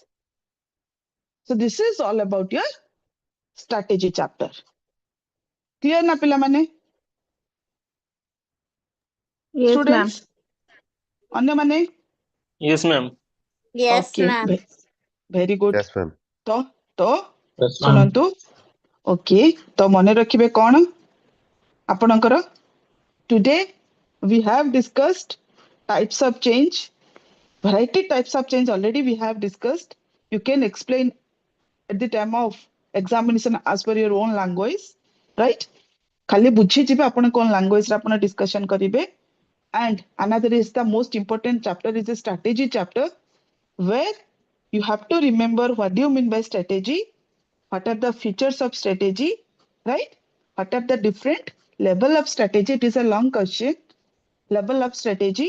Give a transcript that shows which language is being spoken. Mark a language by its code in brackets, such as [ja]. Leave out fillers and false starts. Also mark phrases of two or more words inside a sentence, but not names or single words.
[en] So this is all about your strategy chapter. [or] Clear ନା ପିଲା ମାନେ? [en] Yes, ma'am. [or] Students? ଅନ୍ୟ ମାନେ? [en] Yes, ma'am. Yes, Okay. ma'am. Very good. Yes, ma'am. तो Yes, ma'am. [or] ଶୁଣନ୍ତୁ ଓକେ ତ ମନେ ରଖିବେ କ'ଣ ଆପଣଙ୍କର [en] today we have discussed types of change, variety types of change already we have discussed. You can explain at the time of examination as per your own language, right? [or] ଖାଲି ବୁଝି ଯିବେ ଆପଣ କୋଉ language ରେ ଆପଣ discussion କରିବେ. [en] And another is the most important chapter is the strategy chapter, where you have to remember what do you mean by strategy, what are the features of strategy, right? What are the different level of strategy? It is a long question. Level of strategy.